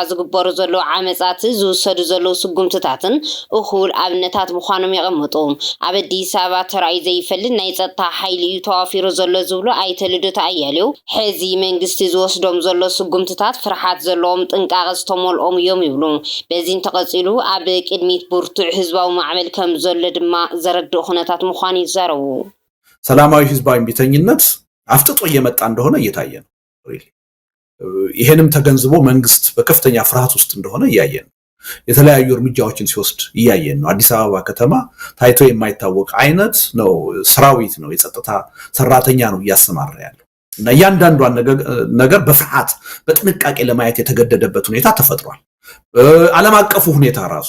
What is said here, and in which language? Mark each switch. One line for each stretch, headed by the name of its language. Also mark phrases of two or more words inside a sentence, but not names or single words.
Tigrinya: ዝግበሩ ዘለዉ ዓመፃት ዝውሰዱ ዘለዉ ስጉምትታትን እኹል ኣብነታት ምዃኖም ይቐምጡ። ኣብ ኣዲስ ኣበባ ተራእዩ ዘይፈልጥ ናይ ፀጥታ ሓይሊ እዩ ተዋፊሩ ዘሎ ዝብሉ ኣይተ ልደቱ ኣያሌው ሕዚ መንግስቲ ዝወስዶም ዘሎ ጉምትታት ፍርሓት ዘለዎም ጥንቃቐ ዝተመልኦም እዮም ይብሉ። በዚህን ተቐፂሉ ኣብ ቅድሚት ብርቱዕ ህዝባዊ ማዕበል ከም ዘሎ ድማ ዘረድእ ኩነታት ምዃኑ ይዛረቡ።
Amharic: ሰላማዊ ህዝባዊ እምቢተኝነት አፍጥጦ እየመጣ እንደሆነ እየታየ ነው። ይሄንም ተገንዝቦ መንግስት በከፍተኛ ፍርሃት ውስጥ እንደሆነ እያየን ነው። የተለያዩ እርምጃዎችን ሲወስድ እያየን ነው። አዲስ አበባ ከተማ ታይቶ የማይታወቅ አይነት ነው ሰራዊት ነው የጸጥታ ሰራተኛ ነው እያሰማራ ያለው እና ያንዳንዷን ነገር በፍርሃት በጥንቃቄ ለማየት የተገደደበት ሁኔታ ተፈጥሯል። ዓለም አቀፉ ሁኔታ ራሱ